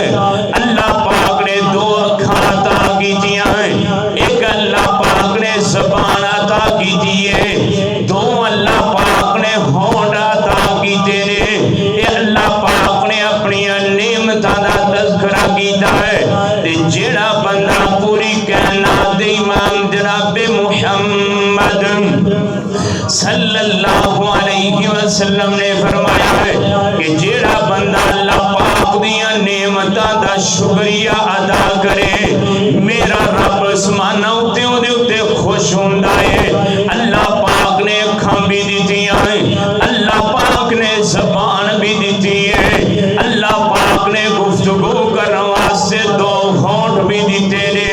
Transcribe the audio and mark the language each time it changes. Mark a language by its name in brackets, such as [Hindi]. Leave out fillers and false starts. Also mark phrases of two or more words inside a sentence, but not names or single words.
[Punjabi] اللہ پاک نے دو اکھاں عطا کیتیاں ہے، اک اللہ پاک نے زبان عطا کیتی ہے، دو اللہ پاک نے ہونٹھ عطا کیتے نے. یہ اللہ پاک نے اپنی نعمتاں دا تذکرہ کیتا ہے. تے جیہڑا بندہ پوری کائنات دے امام جناب محمد [Arabic] صلى الله عليه وسلم [Punjabi] نے فرمایا ہے کہ جیہڑا بندہ اللہ پاک دیاں نعمتاں دا شکریہ ادا کرے، میرا رب اسماناں اتے اوہدے اتے خوش ہندا ہے. اللہ پاک نے اکھاں بھی دتیاں ہے، اللہ پاک نے زبان بھی دتی ہے، اللہ پاک نے گفتگو کرن واسطے دو ہونٹھ بھی دتے نے.